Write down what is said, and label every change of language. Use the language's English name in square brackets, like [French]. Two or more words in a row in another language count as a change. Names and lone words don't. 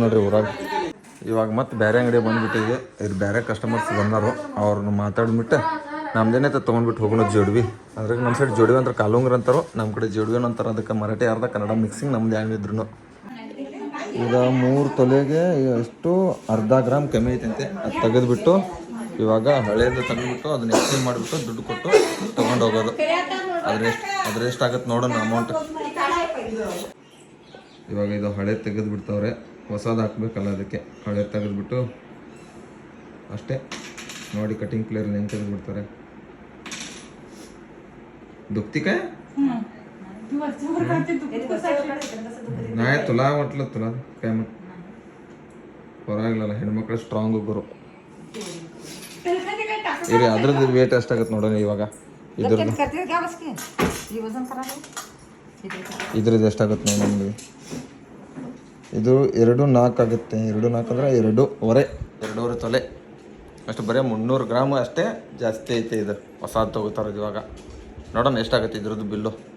[Kannada] ನೋಡ್ರಿ ಊರಾಗ ಇವಾಗ ಮತ್ತೆ ಬೇರೆ ಅಂಗಡಿ ಬಂದುಬಿಟ್ಟಿದೆ ಇದು ಬೇರೆ ಕಸ್ಟಮರ್ಸ್ ಬಂದರು ಅವ್ರನ್ನ ಮಾತಾಡ್ಬಿಟ್ಟು ನಮ್ದೇನೈತೆ ತೊಗೊಂಡ್ಬಿಟ್ಟು ಹೋಗೋಣ ಜೋಡ್ವಿ ಅದ್ರಾಗ ನಮ್ಮ ಸೈಡ್ ಜೋಡ್ವಿ ಅಂದ್ರೆ ಕಾಲುಂಗ್ರ ಅಂತಾರೋ ನಮ್ಮ ಕಡೆ ಜೋಡ್ವಿ ಅಂತಾರೆ ಅದಕ್ಕೆ ಮರಾಠಿ ಅರ್ಧ ಕನ್ನಡ ಮಿಕ್ಸಿಂಗ್ ನಮ್ದು ಹೆಂಗಿದ್ರು ಈಗ 3 ತೊಲೆಗೆ ಎಷ್ಟು ಅರ್ಧ ಗ್ರಾಮ್ ಕಮ್ಮಿ ಐತಂತೆ ಅದು ತೆಗೆದುಬಿಟ್ಟು ಇವಾಗ ಹಳೇದು ತೆಗೆದುಬಿಟ್ಟು ಅದನ್ನ ಎಕ್ಸ್ಚೇಂಜ್ ಮಾಡಿಬಿಟ್ಟು ದುಡ್ಡು ಕೊಟ್ಟು ತೊಗೊಂಡು ಹೋಗೋದು ಅದ್ರ ಎಷ್ಟಾಗತ್ತೆ ನೋಡೋಣ ಅಮೌಂಟ್ ಇವಾಗ ಇದು ಹಳೆ ತೆಗೆದುಬಿಡ್ತಾವ್ರೆ ಹೊಸದು ಹಾಕ್ಬೇಕಲ್ಲ ಅದಕ್ಕೆ ಹಳೆ ತೆಗೆದುಬಿಟ್ಟು ಅಷ್ಟೇ ನೋಡಿ [English] cutting plier [Kannada] ಹೆಂಗೆ ತೆಗೆದುಬಿಡ್ತಾರೆ [Marathi] दुखती नाही तुला म्हटलं तुला काय म्हण [Kannada] ಪರವಾಗಿಲ್ಲ ಹೆಣ್ಮಕ್ಳು ಸ್ಟ್ರಾಂಗ್ ಗುರು ಇರಿ ಅದ್ರದ್ದು ವೇಟ್ ಎಷ್ಟಾಗತ್ತೆ ನೋಡೋಣ ಇವಾಗ ಇದ್ರದ್ದು ಇದ್ರದ್ದು ಎಷ್ಟಾಗತ್ತೆ ನೋಡಿ ನಮಗೆ ಇದು 2.4 ಆಗುತ್ತೆ 2.4 ಅಂದರೆ 2.5 ತೊಲೆ ಅಷ್ಟು ಬರೀ 300 ಗ್ರಾಮ್ ಅಷ್ಟೇ ಜಾಸ್ತಿ ಐತೆ ಇದು ಹೊಸದು ತೊಗೋತಾರದು ಇವಾಗ ನೋಡೋಣ ಎಷ್ಟಾಗುತ್ತೆ ಇದ್ರದ್ದು ಬಿಲ್ಲು